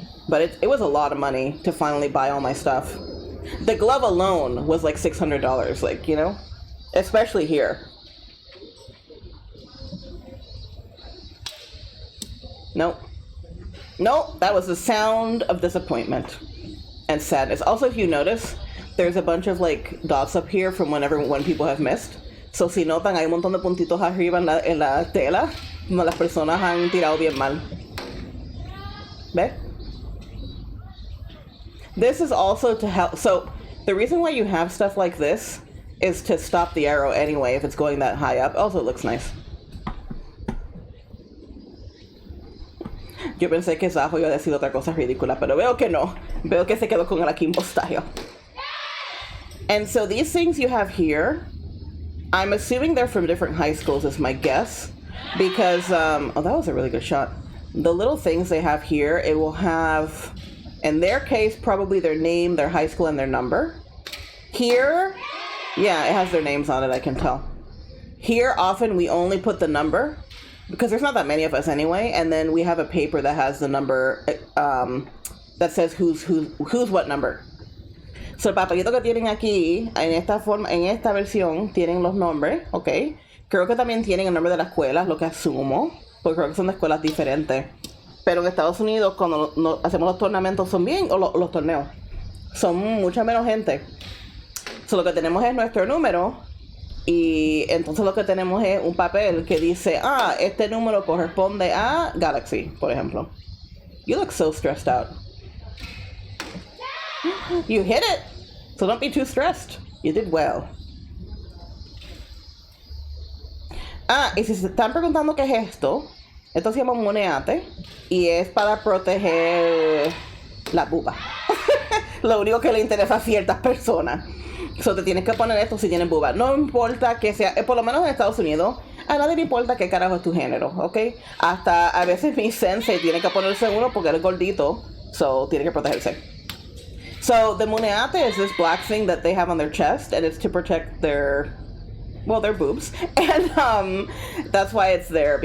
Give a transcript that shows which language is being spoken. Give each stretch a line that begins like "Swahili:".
English: But it was a lot of money to finally buy all my stuff. The glove alone was like $600, like, you know? Especially here. Nope. Nope, that was the sound of disappointment and sadness. Also, if you notice, there's a bunch of like dots up here from when people have missed.
Spanish: So si notan, hay un montón de puntitos arriba en la tela, como las personas han tirado bien mal. ¿Ve?
English: This is also to help. So the reason why you have stuff like this is to stop the arrow anyway if it's going that high up. Also, it looks nice.
Spanish: Yo pensé que Sajo iba a decir otra cosa ridícula, pero veo que no. Veo que se quedó con el Akimbo style.
English: And so these things you have here, I'm assuming they're from different high schools is my guess. Because, oh, that was a really good shot. The little things they have here, it will have, in their case, probably their name, their high school, and their number. Here, yeah, it has their names on it, I can tell. Here, often we only put the number, because there's not that many of us anyway, and then we have a paper that has the number, that says who's what number.
Spanish: So el papelito que tienen aquí, en esta versión, tienen los nombres, ¿ok? Creo que también tienen el nombre de la escuela, lo que asumo, porque creo que son de escuelas diferentes. Pero en Estados Unidos, cuando hacemos los torneos, son bien, o los torneos, son mucha menos gente. So lo que tenemos es nuestro número, y entonces lo que tenemos es un papel que dice, este número corresponde a Galaxy, por ejemplo.
English: You look so stressed out. You hit it, so don't be too stressed. You did well.
Spanish: Ah, y si se están preguntando qué es esto, esto se llama un moneate y es para proteger la buba. Lo único que le interesa a ciertas personas. So te tienes que poner esto si tienes buba. No importa que sea, por lo menos en Estados Unidos, a nadie le importa qué carajo es tu género, ¿ok? Hasta a veces mi sensei tiene que ponerse uno porque él es gordito, so tiene que protegerse.
English: So the muneate is this black thing that they have on their chest, and it's to protect their boobs, and that's why it's there.